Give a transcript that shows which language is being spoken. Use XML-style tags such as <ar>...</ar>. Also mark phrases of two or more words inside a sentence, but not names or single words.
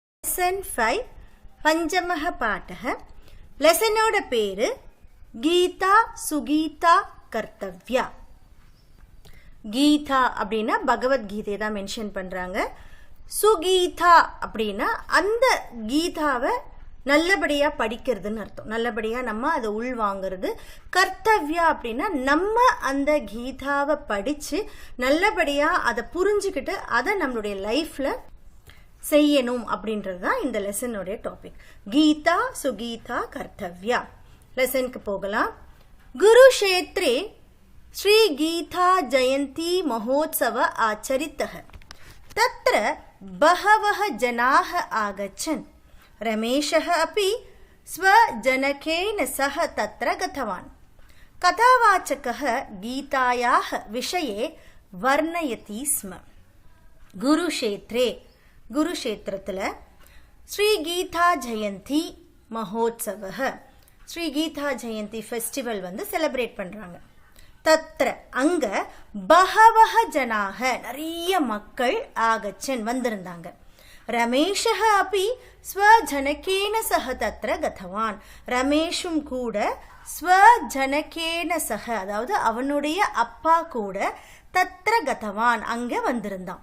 <sa>लेसन 5 पंचमः पाठः</sa> <ta>லெசனோட பேரு</ta> <sa>गीता सुगीता कर्तव्या</sa> <ta>கீதா அப்படின்னா பகவத்கீதையை தான் மென்ஷன் பண்ணுறாங்க. சுகீதா அப்படின்னா அந்த கீதாவை நல்லபடியாக படிக்கிறதுன்னு அர்த்தம். நல்லபடியாக நம்ம அதை உள்வாங்கிறது. கர்த்தவ்யா அப்படின்னா நம்ம அந்த கீதாவை படித்து நல்லபடியாக அதை புரிஞ்சுக்கிட்டு அதை நம்மளுடைய லைஃப்பில் செய்யணும் அப்படின்றது தான் இந்த லெசனுடைய டாபிக்.</ta> <sa>गीता सुगीता कर्तव्या.</sa> <ta>லெசனுக்கு போகலாம்.</ta> <sa>குருஷேத்ரே श्री गीता जयंती महोत्सव आचरितः. तत्र बहवः जनाः आगच्छन्. रमेशः अपि स्वजनकेन सह तत्र गतवान्. कथावाचकः गीतायाः विषये वर्णयति स्म. गुरुक्षेत्रे गुरुक्षेत्रतल श्री गीता जयंती महोत्सवः श्री गीता जयंती फेस्टिवल</sa> <ta>வந்து செலிப்ரேட் பண்றாங்க. தத்ர அங்க</ta> <sa>बहवः जनाः</sa> <ta>நிறைய மக்கள் ஆகச்சன் வந்திருந்தாங்க.</ta> <sa>रमेशः अपि स्वजनकेन सह तत्र गतवान्.</sa> <ta>ரமேஷும் கூட</ta> <sa>स्वजनकेन सह</sa> <ta>அதாவது அவனுடைய அப்பா கூட</ta> <sa>तत्र गतवान्</sa> <ta>அங்க வந்திருந்தான்.</ta>